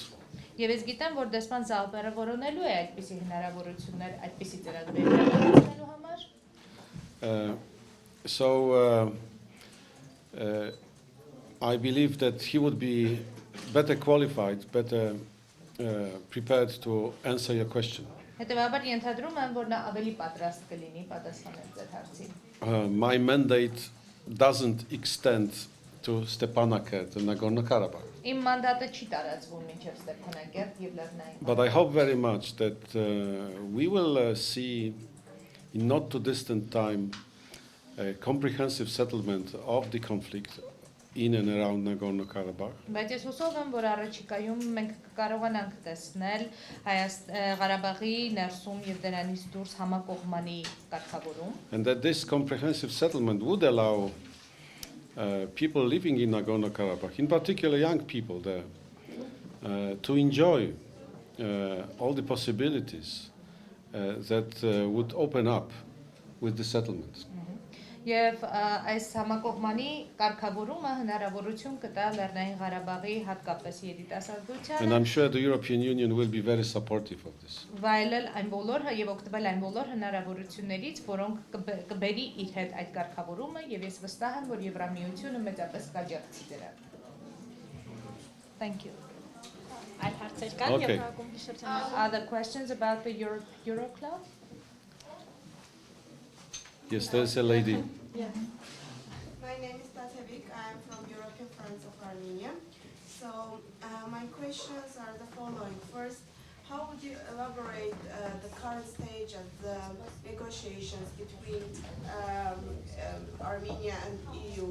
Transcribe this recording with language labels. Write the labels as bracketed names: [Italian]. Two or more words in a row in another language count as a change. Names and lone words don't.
[Armenian] Եվ ես գիտեմ, որ դեսպան Զալբերը որոնելու է այդպիսի հնարավորություններ, այդպիսի ծրագրեր իրականացնելու համար։ [English] So I believe that he would be better qualified, better prepared to answer your question. [Armenian] Հետևաբար ենթադրում եմ, որ նա ավելի պատրաստ կլինի պատասխանել ձեր հարցին։ [English] My mandate doesn't extend to Stepanakert and Nagorno-Karabakh. [Armenian] Իմ մանդատը չի տարածվում մինչև Ստեփանակերտ եւ Լեռնային։ [English] But I hope very much that we will see in not too distant time a comprehensive settlement of the conflict in and around Nagorno-Karabakh. [Armenian] Բայց ես հուսով եմ, որ առաջիկայում մենք կկարողանանք տեսնել Ղարաբաղի ներսում եւ դրանից դուրս համակողմանի կարգավորում։ [English] And that this comprehensive settlement would allow people living in Nagorno-Karabakh, in particular young people there, to enjoy all the possibilities that would open up with the settlement. [Armenian] Եվ այս համակողմանի կարգավորումը հնարավորություն կտա Լեռնային Ղարաբաղի հատկապես [English] And [Armenian] երիտասարդությանը [English] I'm sure the European Union will be very supportive of this. [Armenian] վայելել այն բոլոր եւ օգտվել այն բոլոր հնարավորություններից, որոնք կբերի իր հետ այդ կարգավորումը եւ ես վստահ եմ, որ Եվրամիությունը մեծապես կաջակցի դրան։ [English] Thank you. [Armenian] Այլ հարցեր կան [English] Okay. [Armenian] Եվրոակումբի շրջանում։ [English] Other questions about the Euro Club? Yes, there's a lady. Yes. My name is Tatevik. I am from European Friends of Armenia. So my questions are the following. First, how would you elaborate the current stage of the negotiations between Armenia and EU?